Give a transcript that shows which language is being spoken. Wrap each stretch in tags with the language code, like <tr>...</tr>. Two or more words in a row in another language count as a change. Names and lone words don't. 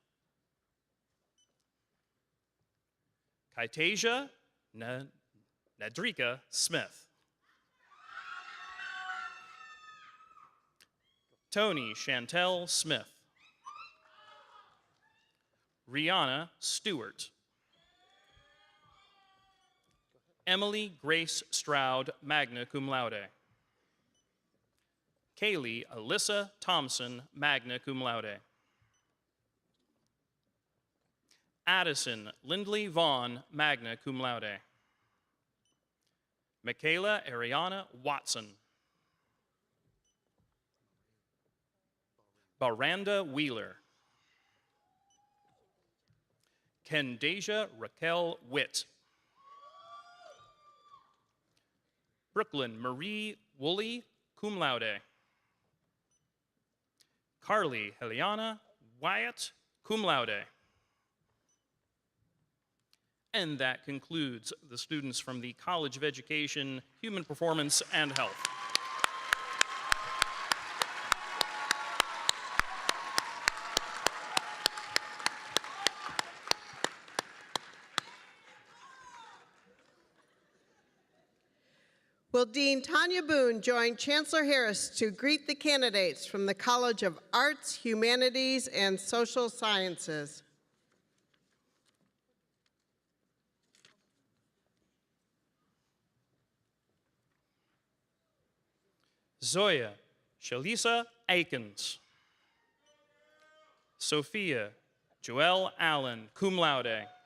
<en>Kaitasia Nadrika Smith. Tony Chantel Smith. Rihanna Stewart. Emily Grace Stroud,</en> <la>magna cum laude.</la> <en>Kaylee Alyssa Thompson,</en> <la>magna cum laude.</la> <en>Addison Lindley Vaughn,</en> <la>magna cum laude.</la> <en>Michaela Ariana Watson. Baranda Wheeler. Kendasia Raquel Witt. Brooklyn Marie Woolley,</en> <la>cum laude.</la> <en>Carly Heliana Wyatt,</en> <la>cum laude.</la> <en>And that concludes the students from the College of Education, Human Performance, and Health. Will Dean Tanya Boone join Chancellor Harris to greet the candidates from the College of Arts, Humanities, and Social Sciences? Zoya Shalisa Aikens. Sophia Joelle Allen,</en> <la>cum laude.</la>